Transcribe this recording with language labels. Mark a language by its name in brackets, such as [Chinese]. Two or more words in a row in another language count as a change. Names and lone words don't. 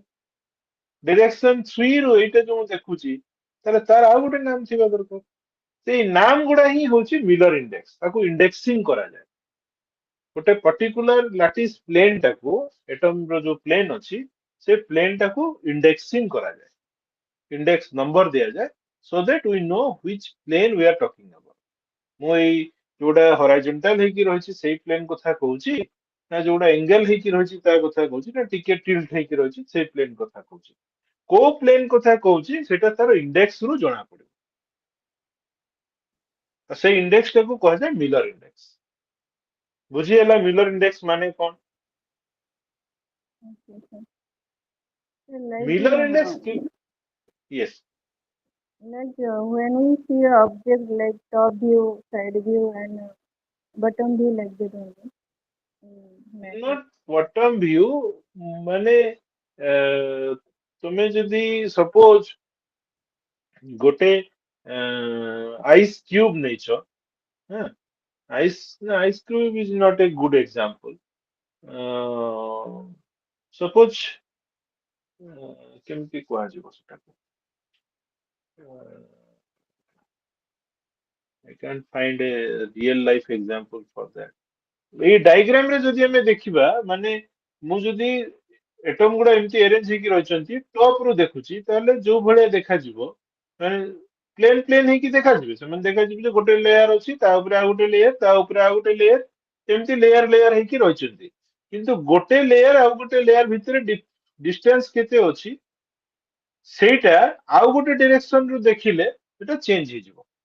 [Odia] ଡିରେକ୍ସନ 3 ରୁ ଏଇଟା ଯୋଉ ଦେଖୁଛି ତାହେଲେ ତାର ଆଉ ଗୋଟେ ନାମ ଥିବା ଦରକାର। ସେଇ ନାମ ଗୁଡା ହିଁ ହଉଛି [English] Miller index, [Odia] ତାକୁ ଇଣ୍ଡେକ୍ସିଂ କରାଯାଏ। ଗୋଟେ [English] particular lattice plane [Odia] ଟାକୁ, ଏଟମ ର ଯୋଉ ପ୍ଲେନ ଅଛି ସେ ପ୍ଲେନ ଟାକୁ ଇଣ୍ଡେକ୍ସିଂ କରାଯାଏ, [English] index number [Odia] ଦିଆଯାଏ, [English] so that we know which plane we are talking about. [Odia] ମୁଁ ଏଇ ଯୋଉଟା ହରାଇଜଣ୍ଟାଲ ହେଇକି ରହିଛି ସେଇ ପ୍ଲେନ କଥା କହୁଛି, ନା ଯୋଉଟା ଏଙ୍ଗେଲ ହେଇକି ରହିଛି ତା କଥା କହୁଛି, ନା ଟିକେ ଟିଲ୍ଟ ହେଇକି ରହିଛି ସେଇ ପ୍ଲେନ କଥା କହୁଛି। କୋଉ ପ୍ଲେନ କଥା କହୁଛି ସେଟା ତାର ଇଣ୍ଡେକ୍ସ ରୁ ଜଣା ପଡିବ। ସେଇ ଇଣ୍ଡେକ୍ସ ଟାକୁ କୁହାଯାଏ [English] Miller index. [Odia] ବୁଝିହେଲା [English] Miller index [Odia] ମାନେ କଣ? [English] Okay, sir. So, like, Miller index [Odia] କି? [English] Yes. when we see a object like top view, side view, and bottom view like that only. Matrix. Not bottom view, [Odia] ମାନେ ତୁମେ ଯଦି ସପୋଜ ଗୋଟେ [English] ice cube [Odia] ନେଇଛ, [English] ice cube is not a good example. [Odia] Suppose କେମିତି କୁହାଯିବ ସେଟାକୁ? [English] I can't find a real life example for that. [Odia] ଏଇ ଡାଇଗ୍ରାମ ରେ ଯଦି ଆମେ ଦେଖିବା ମାନେ ମୁଁ ଯଦି ଏଟମ ଗୁଡା ଏମିତି ଆରେଞ୍ଜ ହେଇକି ରହିଛନ୍ତି ଟପ ରୁ ଦେଖୁଛି ତାହେଲେ ଯୋଉ ଭଳିଆ ଦେଖାଯିବ ମାନେ [English] plane plane [Odia] ହେଇକି ଦେଖାଯିବେ ସେମାନେ ଦେଖାଯିବେ ଯେ ଗୋଟେ ଲେୟାର ଅଛି ତା ଉପରେ ଆଉ ଗୋଟେ ଲେୟାର ତା ଉପରେ ଆଉ ଗୋଟେ ଲେୟାର ଏମିତି [English] layer layer [Odia] ହେଇକି ରହିଛନ୍ତି କିନ୍ତୁ ଗୋଟେ ଲେୟାର ଆଉ ଗୋଟେ ଲେୟାର ଭିତରେ ଡିଷ୍ଟାନ୍ସ କେତେ ଅଛି ସେଇଟା ଆଉ ଗୋଟେ ଡିରେକ୍ସନ ରୁ ଦେଖିଲେ ସେଟା ଚେଞ୍ଜ ହେଇଯିବ